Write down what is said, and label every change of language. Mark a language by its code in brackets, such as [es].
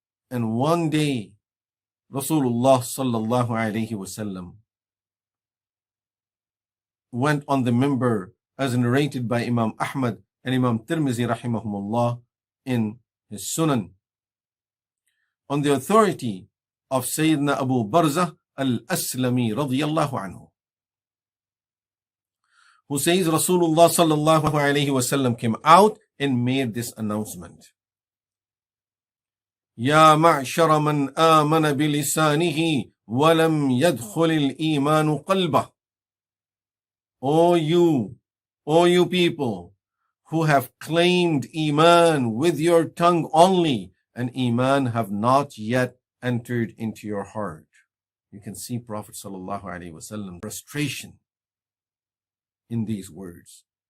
[en] And one day, Rasulullah sallallahu alayhi wasallam went on the minbar as narrated by Imam Ahmad and Imam Tirmizi rahimahumullah in his Sunan, on the authority of Sayyidina Abu Barzah al-Aslami radiyallahu anhu, who says Rasulullah sallallahu alayhi wasallam came out and made this announcement. [ar] يا معشر من آمن بلسانه ولم يدخل الإيمان قلبه. [en] O you people who have claimed Iman with your tongue only, and Iman have not yet entered into your heart. You can see Prophet sallallahu alaihi wasallam frustration in these words.